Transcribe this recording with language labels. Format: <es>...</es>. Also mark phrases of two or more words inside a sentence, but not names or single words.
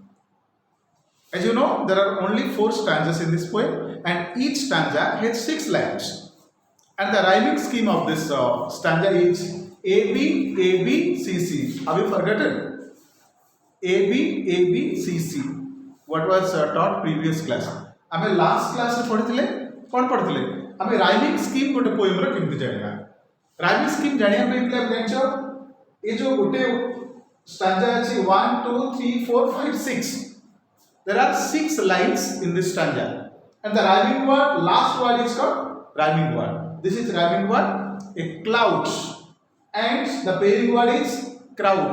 <en>As you know, there are only 4 stanzas in this poem, and each stanza has 6 lines. And the rhyming scheme of this stanza is A B A B C C. Have you forgotten? A B A B C C. What was taught previous class?</en> <or>ଆମେ</or> <en>last class</en> <or>ମେ ପଢ଼ିଥିଲେ କୋଣ ପଢ଼ିଥିଲେ ଆମେ</or> <en>rhyming scheme</en> <or>ଗୋଟେ poem ରୋ କେମତି ଜାଣିବା</or> <en>rhyming scheme</en> <or>ଜାଣିଆ ପେ ପିଲା ଜାଣଛ ଏ ଯୋ ଗୋଟେ stanza ଅଛି 1 2 3 4 5 6.</or> <en>There are 6 lines in this stanza, and the rhyming word, last word is called rhyming word. This is rhyming word, a cloud, and the pairing word is crowd.</en>